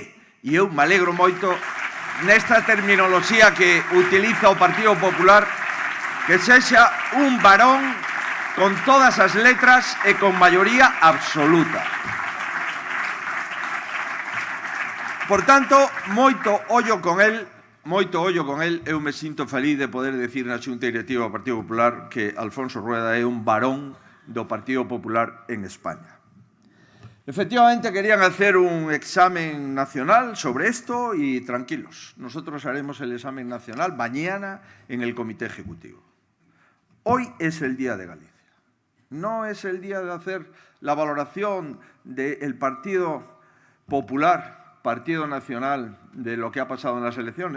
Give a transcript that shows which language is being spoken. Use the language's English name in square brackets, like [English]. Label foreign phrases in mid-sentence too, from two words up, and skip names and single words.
[Galician] E eu me alegro moito nesta terminoloxía que utiliza o Partido Popular, que sexa un varón con todas as letras e con maioría absoluta. Por tanto, moito ollo con el, moito ollo con el, eu me sinto feliz de poder decir na Xunta Directiva do Partido Popular que Alfonso Rueda é un varón do Partido Popular en España. [Spanish] Efectivamente, querían hacer un examen nacional sobre esto y tranquilos, nosotros haremos el examen nacional mañana en el Comité Ejecutivo. Hoy es el día de Galicia, no es el día de hacer la valoración del Partido Popular, Partido Nacional, de lo que ha pasado en las elecciones.